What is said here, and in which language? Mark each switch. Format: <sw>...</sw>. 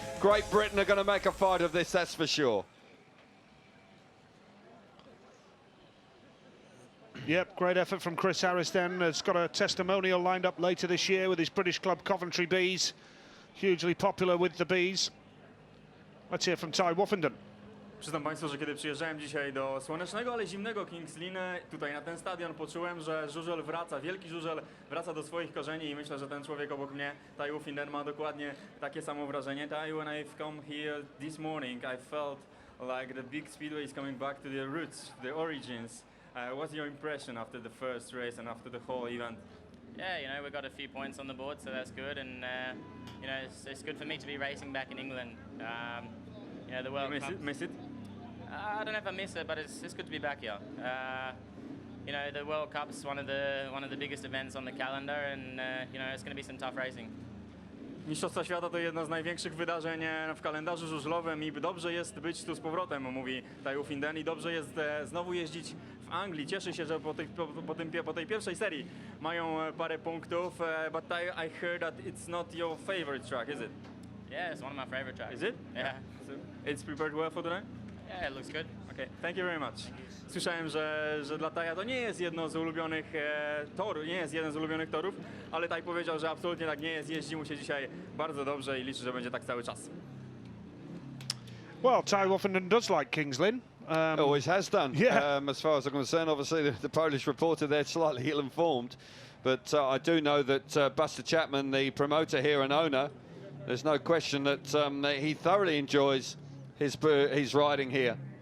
<en>Great Britain are going to make a fight of this, that's for sure. Yep, great effort from Chris Harris then. Has got a testimonial lined up later this year with his British club Coventry Bees. Hugely popular with the Bees. Let's hear from Ty Woffenden.</en> <pl>Przyznam Państwu, że kiedy przyjeżdżałem dzisiaj do słonecznego, ale zimnego Kings Lynn, tutaj na ten stadion, poczułem, że żużel wraca, wielki żużel wraca do swoich korzeni i myślę, że ten człowiek obok mnie, Ty Woffenden, ma dokładnie takie samo wrażenie.</pl> <en>Ty, when I've come here this morning, I felt like the big speedway is coming back to the roots, the origins. What's your impression after the first race and after the whole event? Yeah, you know, we got a few points on the board, so that's good, and you know, it's good for me to be racing back in England. You know, the World Cup. Miss it? I don't know if I miss it, but it's good to be back here. You know, the World Cup is one of the biggest events on the calendar, and you know, it's going to be some tough racing.</en> <pl>Mistrzostwa Świata to jedno z największych wydarzeń w kalendarzu żużlowym i dobrze jest być tu z powrotem, mówi Ty Woffenden, i dobrze jest znowu jeździć w Anglii. Cieszy się, że po tej pierwszej serii mają parę punktów,</pl> <en>but I heard that it's not your favorite track, is it? Yeah, it's one of my favorite tracks. Is it? Yeah. So it's prepared well for tonight? Yeah, it looks good. Okay, thank you very much.</en> <pl>Słyszałem, że dla Taja to nie jest jedno z ulubionych torów, nie jest jeden z ulubionych torów, ale Taj powiedział, że absolutnie tak nie jest. Jeździ mu się dzisiaj bardzo dobrze i liczy, że będzie tak cały czas.</pl> <en>Well, Ty Woffenden does like Kings Lynn. Always has done. Yeah. As far as I'm concerned, obviously the Polish reporter there slightly ill-informed, but I do know that Buster Chapman, the promoter here and owner, there's no question that he thoroughly enjoys his riding here.</en>